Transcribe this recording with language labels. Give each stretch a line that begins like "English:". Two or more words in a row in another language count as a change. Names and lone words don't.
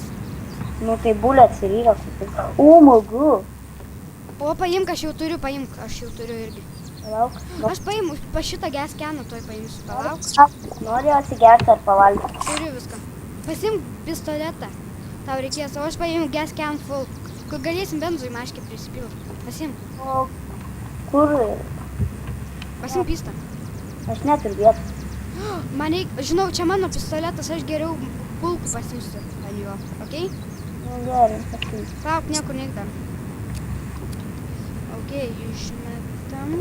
Lithuanian: Nu tai bulets ir yra kulkų. Umagu. O, paimk, aš jau turiu, paimk, aš jau turiu irgi. Lauk. Aš paimu, pa šitą gas keną toj paimsiu, palauk. Nori atsigerti ar pavalgyti? Turiu viską. Pasimk pistoletą. Tau reikės, o aš paimu
English: gas can full.
Lithuanian: Kur galėsim benzui maškį prisipilti. Pasimk. O kur? Pasimk pistą. Aš neturiu vietos. Man reik, žinau, čia mano pistoletas, aš geriau kulkų pasimsiu ant jo, okei? Nu gerai, pasimsiu. Palauk, niekur neik dar. Okei, išmetam.